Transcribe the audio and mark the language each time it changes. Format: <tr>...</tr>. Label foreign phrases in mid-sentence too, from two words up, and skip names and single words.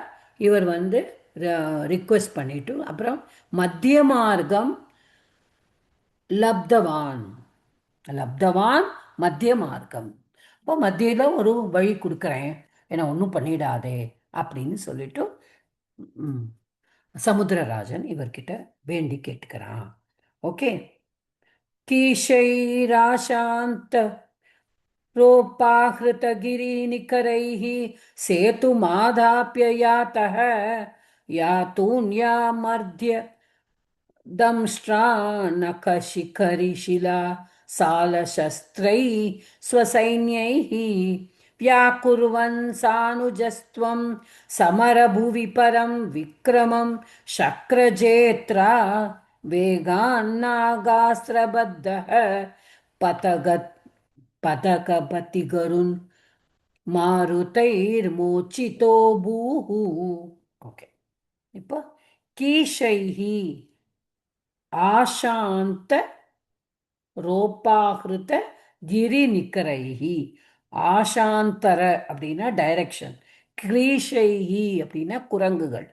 <ta>இவர் வந்து ரிக்வெஸ்ட் பண்ணிட்டு அப்புறம்</ta> <sa>मध्य मार्गं लब्धवान् मध्य मार्गम्.</sa> <ta>இப்போ மத்தியில ஒரு வழி கொடுக்குறேன், என்னை ஒன்றும் பண்ணிடாதே அப்படின்னு சொல்லிட்டு சமுத்திரராஜன் இவர்கிட்ட வேண்டி கேட்டுக்கிறான்.</ta> <sa>ஓகே, கீஷைராசாந்த रोपाहृतगिरिनिकरैः सेतुमाधाप्य यातः यातून्यामर्ध्य दंष्ट्रानखशिखरिशिला सालशस्त्रैः स्वसैन्यैः व्याकुर्वन् सानुजस्त्वं समरभुवि परं विक्रमं शक्रजेत्रा वेगान्नागास्त्रबद्धः पतकपतिगरुन् मारुतैर्मोचितो பூஹு.</sa> <ta>ஓகே, இப்போ</ta> <sa>कीशैः आशान्त रोपाहृत गिरि निकरैः.</sa> <ta>ஆசாந்தர அப்படின்னா டைரக்ஷன், கிரீஷைஹி அப்படின்னா குரங்குகள்.</ta>